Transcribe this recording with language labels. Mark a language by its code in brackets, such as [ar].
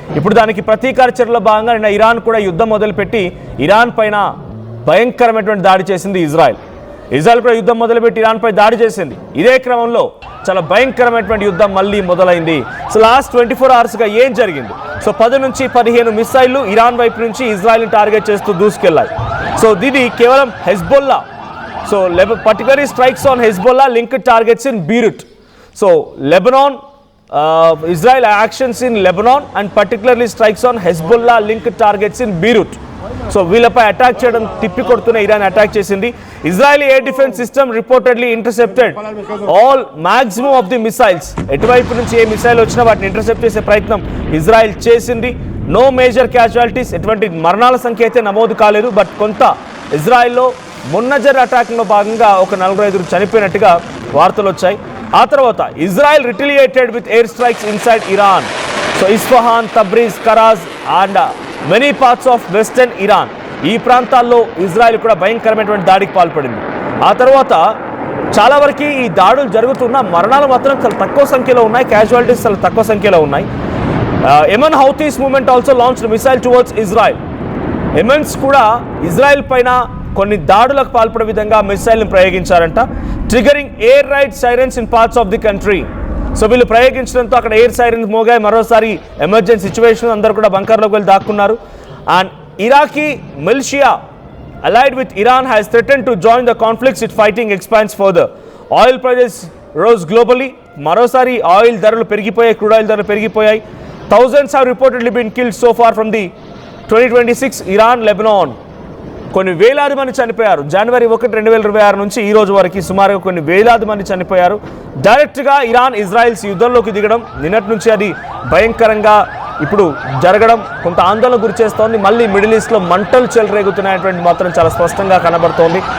[te] ఇప్పుడు దానికి ప్రతీకార చర్యలో భాగంగా నిన్న ఇరాన్ కూడా యుద్ధం మొదలుపెట్టి ఇరాన్ పైన భయంకరమైనటువంటి దాడి చేసింది ఇజ్రాయెల్. ఇజ్రాయెల్ కూడా యుద్ధం మొదలుపెట్టి ఇరాన్పై దాడి చేసింది. ఇదే క్రమంలో చాలా భయంకరమైనటువంటి యుద్ధం మళ్ళీ మొదలైంది. సో లాస్ట్ 24 అవర్స్గా ఏం జరిగింది? సో 10 నుంచి 15 మిసైళ్లు ఇరాన్ వైపు నుంచి ఇజ్రాయెల్ని టార్గెట్ చేస్తూ దూసుకెళ్లాయి. సో ఇది కేవలం Hezbollah. [en] So particularly strikes on Hezbollah linked targets in Beirut. So Lebanon, Israel actions in Lebanon and particularly strikes on Hezbollah linked targets in Beirut. [te] So వీళ్ళపై attack చేయడం తిప్పి కొడుతున్న Iran attack చేసింది. [en] Israeli air defence system reportedly intercepted all maximum of the missiles. [te] ఎటువైపు నుంచి ఏ missile వచ్చినా వాటిని intercept చేసే ప్రయత్నం ఇజ్రాయెల్ చేసింది. [en] no major casualties, [te] ఎటువంటి మరణాల సంఖ్య అయితే నమోదు కాలేదు. బట్ కొంత ఇజ్రాయెల్లో మొన్నజర్ అటాక్లో భాగంగా ఒక 4-5 చనిపోయినట్టుగా వార్తలు వచ్చాయి. ఆ తర్వాత [en] Israel retaliated with air strikes inside Iran. [te] So Isfahan, Tabriz, కరాజ్ [en] and many parts of western Iran, [te] ఈ ప్రాంతాల్లో ఇజ్రాయెల్ కూడా భయంకరమైనటువంటి దాడికి పాల్పడింది. ఆ తర్వాత చాలా వరకు ఈ దాడులు జరుగుతున్న మరణాలు మాత్రం చాలా తక్కువ సంఖ్యలో ఉన్నాయి, క్యాజువాలిటీస్ చాలా తక్కువ సంఖ్యలో ఉన్నాయి. [en] Yemen Houthis movement also launched missile towards Israel. [te] యెమెన్స్ కూడా ఇజ్రాయెల్ పైన కొన్ని దాడులకు పాల్పడే విధంగా మిసైల్ని ప్రయోగించారంట. [en] Triggering air raid sirens in parts of the country. [te] So వీళ్ళు ప్రయోగించడంతో అక్కడ ఎయిర్ సైరన్స్ మోగాయి. మరోసారి ఎమర్జెన్సీ సిచ్యువేషన్, అందరూ కూడా బంకర్లోకి వెళ్ళి దాక్కున్నారు. [en] And Iraqi militia allied with Iran has threatened to join the conflicts it fighting expands further. Oil prices rose globally. [te] మరోసారి oil ధరలు పెరిగిపోయాయి, crude oil ధరలు పెరిగిపోయాయి. [en] Thousands have reportedly been killed so far from the 2026 Iran-Lebanon. [te] కొన్ని వేలాది మంది చనిపోయారు. జనవరి 1, 2026 నుంచి ఈ రోజు వరకు సుమారుగా కొన్ని వేలాది మంది చనిపోయారు. డైరెక్ట్గా ఇరాన్ ఇజ్రాయిల్స్ యుద్ధంలోకి దిగడం, నిన్నటి నుంచి అది భయంకరంగా ఇప్పుడు జరగడం కొంత ఆందోళన గురి చేస్తోంది. మళ్ళీ మిడిల్ ఈస్ట్లో మంటలు చెలరేగుతున్నాయటువంటి మాత్రం చాలా స్పష్టంగా కనబడుతోంది.